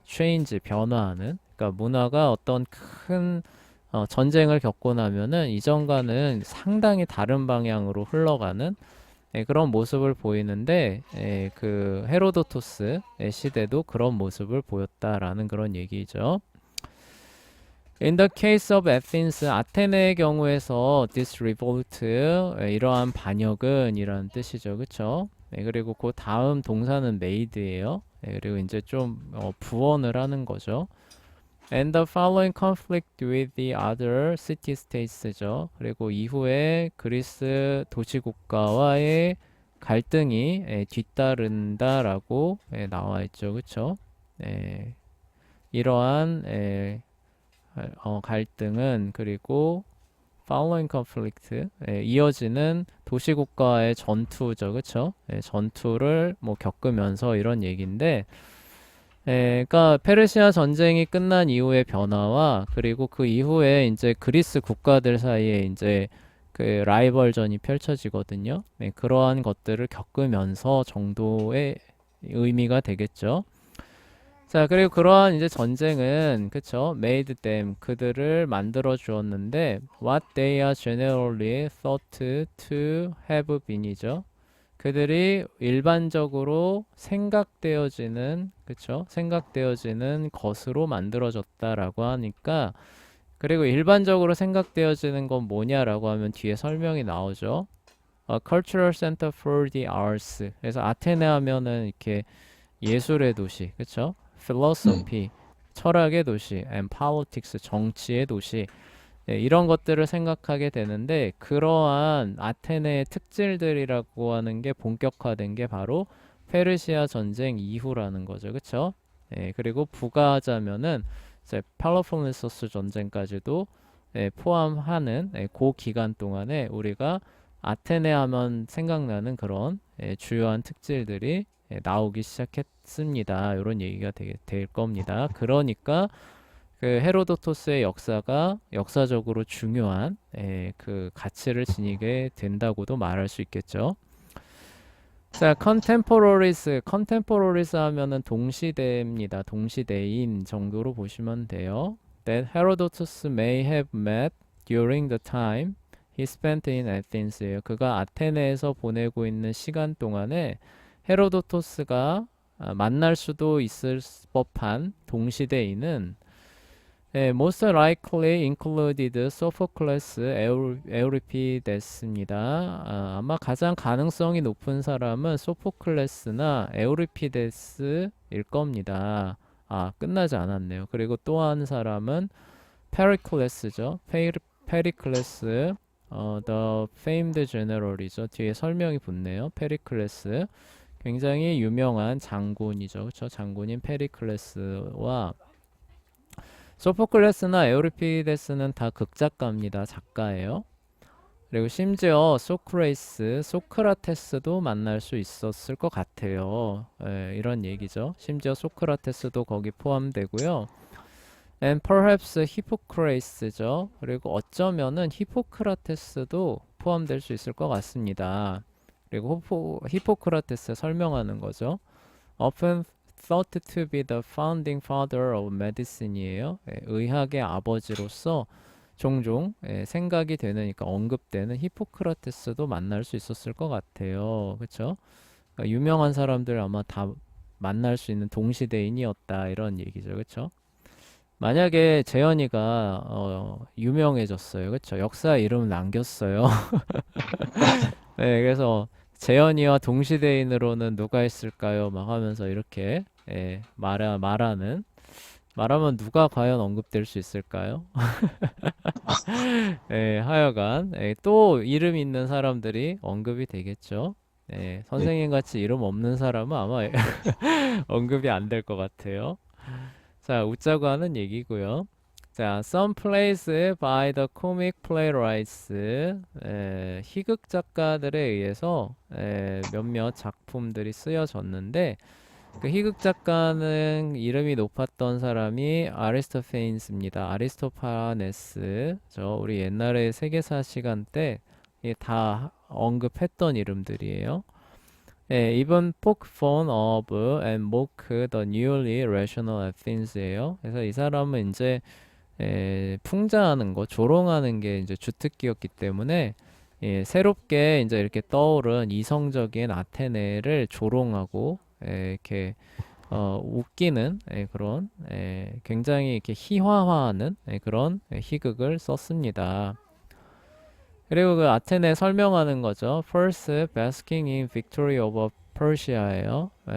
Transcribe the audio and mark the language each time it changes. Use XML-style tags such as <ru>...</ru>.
<ko>change 변화하는 그러니까 문화가 어떤 큰 전쟁을 겪고 나면은 이전과는 상당히 다른 방향으로 흘러가는 그런 모습을 보이는데 그 헤로도토스의 시대도 그런 모습을 보였다라는 그런 얘기죠.</ko> <en>In the case of Athens,</en> <ko>아테네의 경우에서</ko> <en>this revolt,</en> <ko>이러한 반역은 이런 뜻이죠. 그쵸? 그리고 그 다음 동사는 made예요. 그리고 이제 좀 부언을 하는 거죠.</ko> <en>And the following conflict with the other city-states죠.</en> <ko>그리고 이후에 그리스 도시국가와의 갈등이 뒤따른다라고 나와 있죠. 그쵸? 이러한 갈등은 그리고</ko> <en>following conflict</en> <ko>이어지는 도시국가의 전투죠, 그쵸? 전투를 뭐 겪으면서 이런 얘기인데, 그러니까 페르시아 전쟁이 끝난 이후의 변화와 그리고 그 이후에 이제 그리스 국가들 사이에 이제 그 라이벌전이 펼쳐지거든요. 그러한 것들을 겪으면서 정도의 의미가 되겠죠. 자, 그리고 그러한 이제 전쟁은, 그쵸?</ko> <en>made them,</en> <ko>그들을 만들어 주었는데,</ko> <en>what they are generally thought to have been이죠.</en> <ko>그들이 일반적으로 생각되어지는, 그쵸? 생각되어지는 것으로 만들어졌다라고 하니까, 그리고 일반적으로 생각되어지는 건 뭐냐라고 하면 뒤에 설명이 나오죠.</ko> <en>A cultural center for the arts.</en> <ko>그래서 아테네 하면은 이렇게 예술의 도시, 그쵸? philosophy, 철학의 도시,</ko> <en>and politics,</en> <ko>정치의 도시, 이런 것들을 생각하게 되는데 그러한 아테네의 특질들이라고 하는 게 본격화된 게 바로 페르시아 전쟁 이후라는 거죠. 그쵸? 그리고 부가하자면은 이제 펠로폰네소스 전쟁까지도 포함하는 그 기간 동안에 우리가 아테네 하면 생각나는 그런 주요한 특질들이 나오기 시작했습니다. 이런 얘기가 될 겁니다. 그러니까 그 헤로도토스의 역사가 역사적으로 중요한 그 가치를 지니게 된다고도 말할 수 있겠죠. 자, contemporaries 하면은 동시대입니다. 동시대인 정도로 보시면 돼요.</ko> <en>That Herodotus may have met during the time he spent in Athens예요.</en> <ko>그가 아테네에서 보내고 있는 시간 동안에 헤로도토스가 만날 수도 있을 법한 동시대인은</ko> <en>most likely included Sophocles, Euripides</en> <ko>입니다. 아마 가장 가능성이 높은 사람은 소포클레스나 에우리피데스일 겁니다. 끝나지 않았네요. 그리고 또 한 사람은 페리클레스죠.</ko> <en>페리클레스, the famed general이죠.</en> <ko>뒤에 설명이 붙네요. 페리클레스. 굉장히 유명한 장군이죠. 그쵸? 장군인 페리클레스와 소포클레스나 에우리피데스는 다 극작가입니다. 작가예요. 그리고 심지어 소크레이스, 소크라테스도 만날 수 있었을 것 같아요. 이런 얘기죠. 심지어 소크라테스도 거기 포함되고요.</ko> <en>And perhaps 히포크레이스죠.</en> <ko>그리고 어쩌면은 히포크라테스도 포함될 수 있을 것 같습니다. 그리고 히포크라테스 설명하는 거죠.</ko> <en>Often thought to be the founding father of medicine이에요.</en> <ko>의학의 아버지로서 종종 생각이 되는, 그러니까 언급되는 히포크라테스도 만날 수 있었을 것 같아요. 그렇죠? 그러니까 유명한 사람들 아마 다 만날 수 있는 동시대인이었다 이런 얘기죠. 그렇죠? 만약에 재현이가 유명해졌어요. 그렇죠? 역사 이름 남겼어요. 네, 그래서 재현이와 동시대인으로는 누가 있을까요? 막 하면서 이렇게 말하면 누가 과연 언급될 수 있을까요? 하여간 또 이름 있는 사람들이 언급이 되겠죠. 네. 선생님 같이 이름 없는 사람은 아마 언급이 안 될 것 같아요. 자, 웃자고 하는 얘기고요.</ko> <en>자, some plays by the comic playwrights.</en> <ko>희극 작가들에 의해서 몇몇 작품들이 쓰여졌는데 그 희극 작가는 이름이 높았던 사람이 아리스토페인스입니다. 아리스토파네스. 우리 옛날에 세계사 시간 때 다 언급했던 이름들이에요.</ko> <en>even poke fun of and mock the newly rational Athens예요.</en> <ko>그래서 이 사람은 이제 풍자하는 거, 조롱하는 게 이제 주특기였기 때문에 새롭게 이제 이렇게 떠오른 이성적인 아테네를 조롱하고 이렇게 웃기는 그런 굉장히 이렇게 희화화하는 그런 희극을 썼습니다. 그리고 그 아테네 설명하는 거죠.</ko> <en>First, basking in victory over Persia예요.</en>